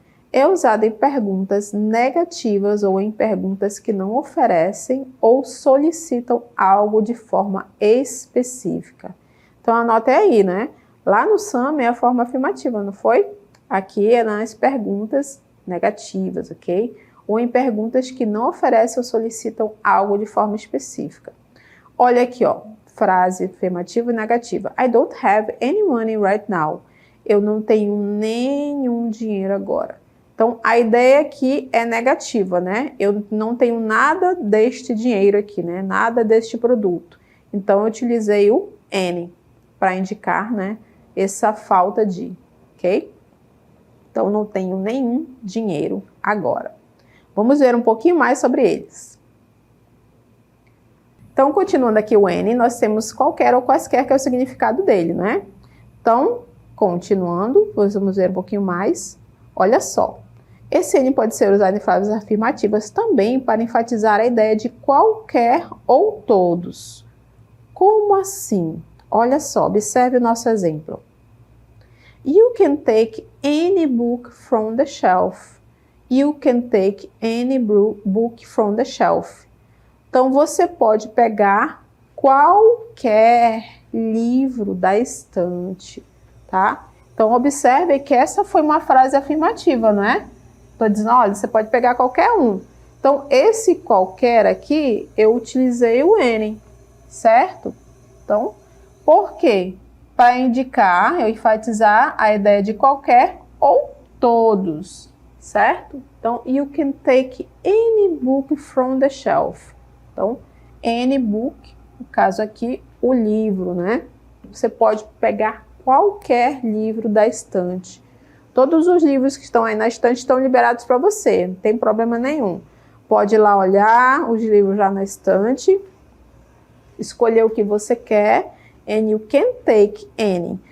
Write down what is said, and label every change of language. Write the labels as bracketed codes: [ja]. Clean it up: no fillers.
[pt] É usado em perguntas negativas ou em perguntas que não oferecem ou solicitam algo de forma específica. Então anote aí, né? Lá no some é a forma afirmativa, não foi? Aqui é nas perguntas negativas, ok? Ou em perguntas que não oferecem ou solicitam algo de forma específica. Olha aqui, ó, frase afirmativa e negativa. [en] I don't have any money right now. [pt] Eu não tenho nenhum dinheiro agora. Então, a ideia aqui é negativa, né? Eu não tenho nada deste dinheiro aqui, né? Nada deste produto. Então, eu utilizei o any para indicar, né, essa falta de, ok? Então, não tenho nenhum dinheiro agora. Vamos ver um pouquinho mais sobre eles. Então, continuando aqui o any, nós temos qualquer ou quaisquer, que é o significado dele, né? Então, continuando, vamos ver um pouquinho mais. Olha só. Esse any pode ser usado em frases afirmativas também para enfatizar a ideia de qualquer ou todos. Como assim? Olha só, observe o nosso exemplo. [en] You can take any book from the shelf. You can take any book from the shelf. [pt] Então, você pode pegar qualquer livro da estante, tá? Então, observe que essa foi uma frase afirmativa, não é? Estou dizendo, olha, você pode pegar qualquer um. Então, esse qualquer aqui, eu utilizei o any, certo? Então, por quê? Para indicar, eu enfatizar a ideia de qualquer ou todos, certo? [en] Então, you can take any book from the shelf. [pt] Então, any book, no caso aqui, o livro, né? Você pode pegar qualquer livro da estante. Todos os livros que estão aí na estante estão liberados para você, não tem problema nenhum. Pode ir lá olhar os livros já na estante, escolher o que você quer, [en] and you can take any.